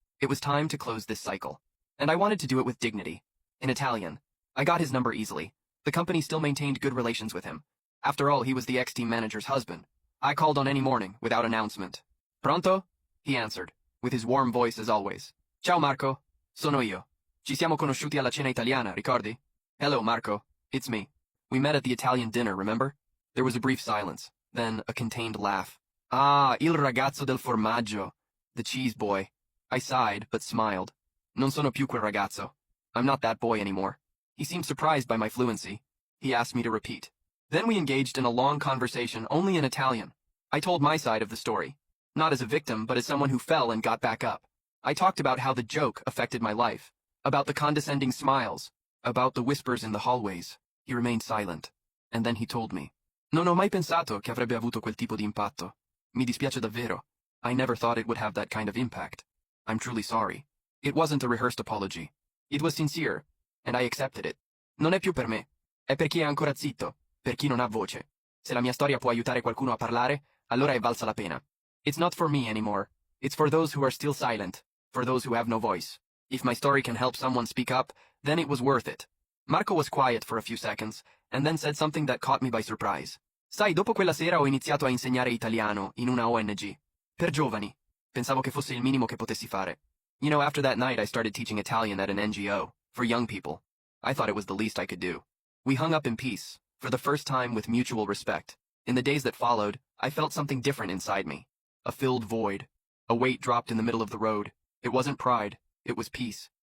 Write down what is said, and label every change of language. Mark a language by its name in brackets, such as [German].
[English] It was time to close this cycle. And I wanted to do it with dignity. In Italian. I got his number easily. The company still maintained good relations with him. After all, he was the ex-team manager's husband. I called on any morning, without announcement. [Italian] Pronto? [English] He answered, with his warm voice as always. [Italian] Ciao Marco, sono io. Ci siamo conosciuti alla cena italiana, ricordi? [English] Hello Marco, it's me. We met at the Italian dinner, remember? There was a brief silence, then a contained laugh. [Italian] Ah, il ragazzo del formaggio. [English] The cheese boy. I sighed, but smiled. [Italian] Non sono più quel ragazzo. [English] I'm not that boy anymore. He seemed surprised by my fluency. He asked me to repeat. Then we engaged in a long conversation only in Italian. I told my side of the story. Not as a victim, but as someone who fell and got back up. I talked about how the joke affected my life. About the condescending smiles. About the whispers in the hallways. He remained silent. And then he told me. [Italian] Non ho mai pensato che avrebbe avuto quel tipo di impatto. Mi dispiace davvero. [English] I never thought it would have that kind of impact. I'm truly sorry. It wasn't a rehearsed apology. It was sincere, and I accepted it. [Italian] Non è più per me. È per chi è ancora zitto, per chi non ha voce. Se la mia storia può aiutare qualcuno a parlare, allora è valsa la pena. [English] It's not for me anymore. It's for those who are still silent, for those who have no voice. If my story can help someone speak up, then it was worth it. Marco was quiet for a few seconds, and then said something that caught me by surprise. [Italian] Sai, dopo quella sera ho iniziato a insegnare italiano in una ONG. Per giovani. Pensavo che fosse il minimo che potessi fare. [English] You know, after that night I started teaching Italian at an NGO, for young people. I thought it was the least I could do. We hung up in peace, for the first time with mutual respect. In the days that followed, I felt something different inside me. A filled void. A weight dropped in the middle of the road. It wasn't pride, it was peace.